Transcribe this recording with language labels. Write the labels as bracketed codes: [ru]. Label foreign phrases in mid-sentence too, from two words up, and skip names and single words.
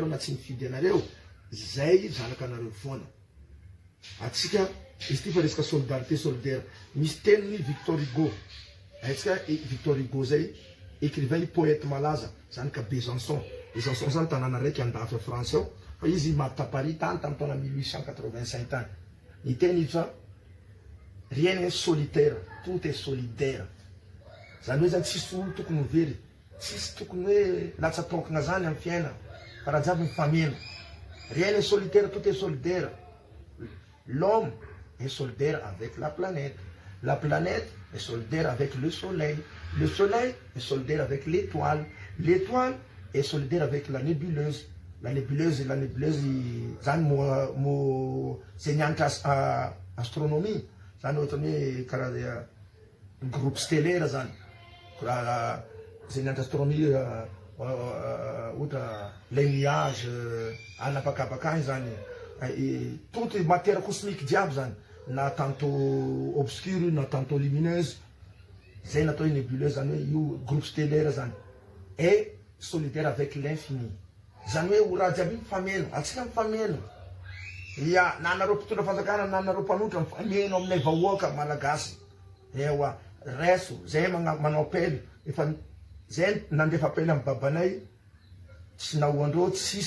[mg] na tsy mifidy anareo zay zanaka anareo foana atsika izy ty fa resaka [fr] solidarité solidaire [mg] misy teniny Victor Hugo aitsika Victor Hugo zay écrivain poète malaza zany ka Besançon zany tanàna raiky andafy France ao fa izy maty Paris tany tamin'ny taona 1885 tany ny teny izy fa [fr] rien n'est solitaire tout est solidaire [mg] zany hoe zany tsisy olo tokony very tsisy tokony hoe latsa-tokana zany amin'ny fiaina fa raha jiaby mifameno [fr] rien n'est solitaire tout est solidaire l'homme est solidaire avec la planète est solidaire avec le soleil est solidaire avec l'étoile est solidaire avec la nébuleuse la nébuleuse [mg] zany mo zay nianatra astronomie zany ohatrany hoe karaha [fr] groupe stellaire [mg] zany zay nianatra astronomie ohatra [fr] les nuages [mg] anapakapakany zany [fr] toute matière cosmique [mg] diable zany na [fr] tantôt obscure [mg] na [fr] tantôt lumineuse [mg] zay natao nébuleuse zany hoe io [fr] groupe stellaire [mg] zany [fr] et solidaire avec [mg] l'infini zany hoe raha jiaby mifameno atsika mifameno ya na anareo mpitondra fanjakana na anareo mpanotra mifameno aminay vahoaka malagasy ewa reso zay manao appel efa zay nandefa appel amin'ny babanay tsy nahoandreo tsisy